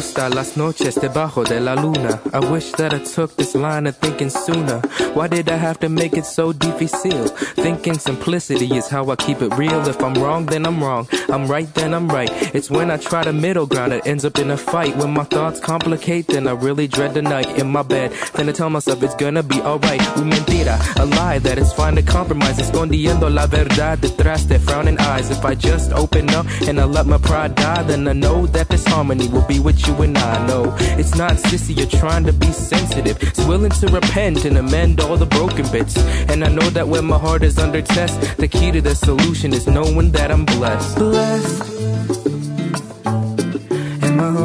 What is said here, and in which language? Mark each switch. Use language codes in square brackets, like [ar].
[es] Las noches debajo de la luna. [en] I wish that I took this line of thinking sooner. Why did I have to make it so difficile? Thinking simplicity is how I keep it real. If I'm wrong, then I'm wrong. I'm right, then I'm right. It's when I try the middle ground, it ends up in a fight. When my thoughts complicate, then I really dread the night in my bed. Then I tell myself it's gonna be alright. [es] Un mentira, [en] a lie that is fine to compromise. [es] Escondiendo la verdad detrás de [en] frowning eyes. If I just open up and I let my pride die, then I know that this harmony will be with you. And I know it's not sissy, you're trying to be sensitive. It's willing to repent and amend all the broken bits. And I know that when my heart is under test, the key to the solution is knowing that I'm blessed. Blessed. And my heart.